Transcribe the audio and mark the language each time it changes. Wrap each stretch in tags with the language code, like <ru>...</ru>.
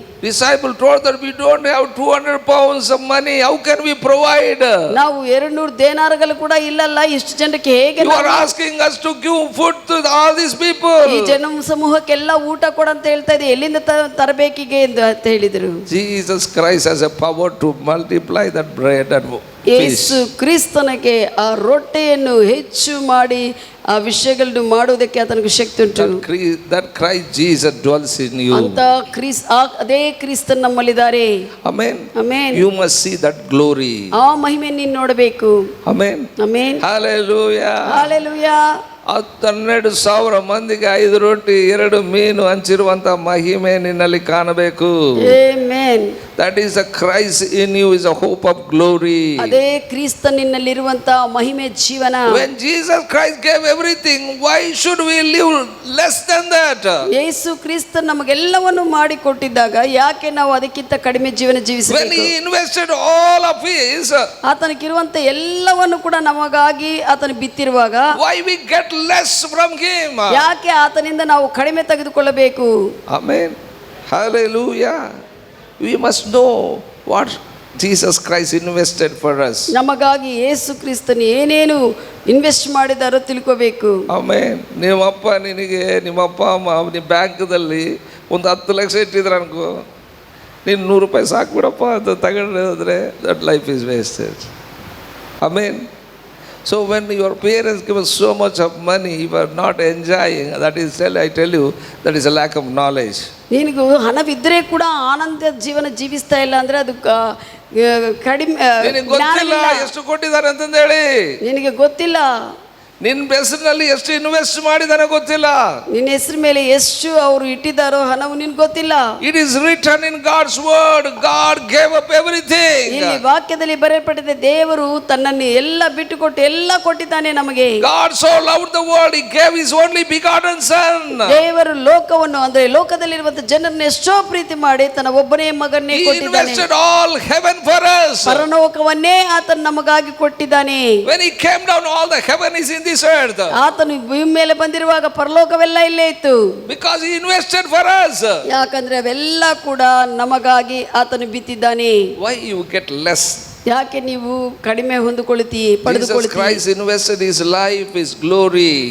<en>Disciple told that we don't have 200 pounds of money. How can we provide?</en> <kn>ನಾವು 200 ದೇನಾರಗಳು ಕೂಡ ಇಲ್ಲಲ್ಲ, ಇಷ್ಟು ಜನಕ್ಕೆ ಹೇಗೆ</kn> <en>You are asking us to give food to all these people.</en> <kn>ಈ ಜನ ಸಮೂಹಕ್ಕೆಲ್ಲ ಊಟ ಕೊಡಂತ ಹೇಳ್ತಾ ಇದೆ, ಎಲ್ಲಿಂದ ತರಬೇಕಿಗೆ ಅಂತ ಹೇಳಿದರು.</kn> <en>Jesus Christ has a power to multiply that bread and fish.</en> <kn>ಯೇಸು ಕ್ರಿಸ್ತನಿಗೆ ಆ ರೊಟ್ಟಿಯನ್ನು ಹೆಚ್ಚು ಮಾಡಿ ಆ ವಿಷಯಗಳನ್ನು ಮಾಡುವುದಕ್ಕೆ ಆತನಿಗೆ ಶಕ್ತಿ ಉಂಟು.</kn> <en>That Christ Jesus dwells in you.</en> <kn>ಅಂತ ಅದೇ ಕ್ರಿಸ್ತನ್ ನಮ್ಮಲ್ಲಿದ್ದಾರೆ.</kn> <en>Amen.</en> <kn>Amen.</kn> <en>You must see that glory.</en> <kn>ಆ ಮಹಿಮೆ ನೀನು ನೋಡಬೇಕು.</kn> <en>Amen.</en> <kn>ಆಮೆನ್.</kn> <en>Hallelujah.</en> <kn>ಹಾಲೆಲೂಯಾ. 12,000 ಮಂದಿಗೆ 5 ರೊಟ್ಟಿ 2 ಮೀನು ಹಂಚಿರುವಂತ ಮಹಿಮೆ ನಿನ್ನಲ್ಲಿ ಕಾಣಬೇಕು. Amen.</kn> <en>That is a Christ in you is a hope of glory.</en> <kn>ಅದೇ ಕ್ರಿಸ್ತ ನಿನ್ನಲ್ಲಿರುವಂತ ಮಹಿಮೆ ಜೀವನ.</kn> <en>When Jesus Christ gave everything, why should we live less than that?</en> <kn>Yesu Krista ನಮಗೆಲ್ಲವನ್ನು ಮಾಡಿ ಕೊಟ್ಟಿದ್ದಾಗ ಯಾಕೆ ನಾವು ಅದಕ್ಕಿಂತ ಕಡಿಮೆ ಜೀವನ</kn> <en>When</en> <kn>ಜೀವಿಸಬೇಕು?</kn> <en>he invested all of his,</en> <kn>ಆತನಿಗಿರುವಂತ ಎಲ್ಲವನ್ನು ಕೂಡ ನಮಗಾಗಿ ಆತನು ಬಿತ್ತಿರುವಾಗ</kn> <en>why we get less from him?</en> <kn>ಯಾಕೆ ಆತನಿಂದ ನಾವು ಕಡಿಮೆ ತೆಗೆದುಕೊಳ್ಳಬೇಕು?</kn> <en>Amen. Hallelujah. We must know what Jesus Christ invested for us.</en> <kn>ನಮಗಾಗಿ ಯೇಸು ಕ್ರಿಸ್ತನು ಏನೇನು ಇನ್ವೆಸ್ಟ್ ಮಾಡಿದಾರೋ ತಿಳ್ಕೋಬೇಕು.</kn> <en>Amen.</en> <kn>ನಿಮ್ಮಪ್ಪ ನಿನಗೆ ನಿಮ್ಮಪ್ಪ ಅಮ್ಮ ನಿಮ್ಮ ಬ್ಯಾಂಕ್ದಲ್ಲಿ ಒಂದು 10 ಲಕ್ಷ ಇಟ್ಟಿದ್ರೆ ಅನ್ಕೋ, ನೀನು 100 ರೂಪಾಯಿ ಸಾಕು ಬಿಡಪ್ಪ ಅಂತ ತಗೊಂಡ್ರೆ</kn> <en>That life is wasted. Amen. So when your parents give us so much of money, you are not enjoying. That is, I tell you, that is a lack of knowledge.</en> <kn>ನಿನಗೂ ಹಣವಿದ್ದರೆ ಕೂಡ ಆನಂದ ಜೀವನ ಜೀವಿಸ್ತಾ ಇಲ್ಲ ಅಂದ್ರೆ ಅದು ಕಡಿಮೆ ನಿನಗೆ ಗೊತ್ತಿಲ್ಲ ಎಷ್ಟು ಕೊಟ್ಟಿದ್ದಾರೆ ಅಂತಂದು ಹೇಳಿ. ನಿನಗೆ ಗೊತ್ತಿಲ್ಲ ನಿನ್ನ ಹೆಸರಿನಲ್ಲಿ ಎಷ್ಟು ಇನ್ವೆಸ್ಟ್ ಮಾಡಿದಾನೆ ಗೊತ್ತಿಲ್ಲ. ನಿನ್ನ ಹೆಸರು ಮೇಲೆ ಎಷ್ಟು ಅವರು ಇಟ್ಟಿದ್ದಾರೋ ಹಣವು ನಿನ್ಗೆ ಗೊತ್ತಿಲ್ಲ.</kn> <en>It is written in God's word, God gave up everything.</en> <kn>ಇಲ್ಲಿ ವಾಕ್ಯದಲ್ಲಿ ಬರೆಯಲ್ಪಟ್ಟಿದೆ, ದೇವರು ತನ್ನನ್ನು ಎಲ್ಲ ಬಿಟ್ಟುಕೊಟ್ಟು ಎಲ್ಲ ಕೊಟ್ಟಿದ್ದಾನೆ ನಮಗೆ.</kn> <en>God so loved the world, he gave his only begotten son.</en> <kn>ದೇವರು ಲೋಕವನ್ನು ಅಂದ್ರೆ ಲೋಕದಲ್ಲಿರುವಂತ ಜನರನ್ನು ಎಷ್ಟೋ ಪ್ರೀತಿ ಮಾಡಿ ತನ್ನ ಒಬ್ಬನೇ ಮಗನ್ನೇ</kn> <en>He</en> <kn>ಕೊಟ್ಟಿದ್ದಾನೆ.</kn> <en>invested all heaven for us.</en> <kn>ಪರಲೋಕವನ್ನೇ ಆತನು ನಮಗಾಗಿ ಕೊಟ್ಟಿದ್ದಾನೆ.</kn> <en>When he came down, all the heaven is in this earth.</en> <kn>ಆತನು ಭೂಮಿ ಮೇಲೆ ಬಂದಿರುವಾಗ ಪರಲೋಕವೆಲ್ಲ ಇಲ್ಲೇ ಇತ್ತು.</kn> <en>Because he invested for us.</en> <kn>ಯಾಕಂದ್ರೆ ಅವೆಲ್ಲ ಕೂಡ ನಮಗಾಗಿ ಆತನು ಬಿತ್ತಿದ್ದಾನೆ.</kn> <en>Why you get less?</en> <kn>ಯಾಕೆ ನೀವು ಕಡಿಮೆ ಹೊಂದಿಕೊಳ್ಳುತ್ತೀರಿ,</kn> <en>Jesus</en> <kn>ಪಡೆದುಕೊಳ್ಳುತ್ತೀರಿ?</kn> <en>Christ invested his life, his glory.</en>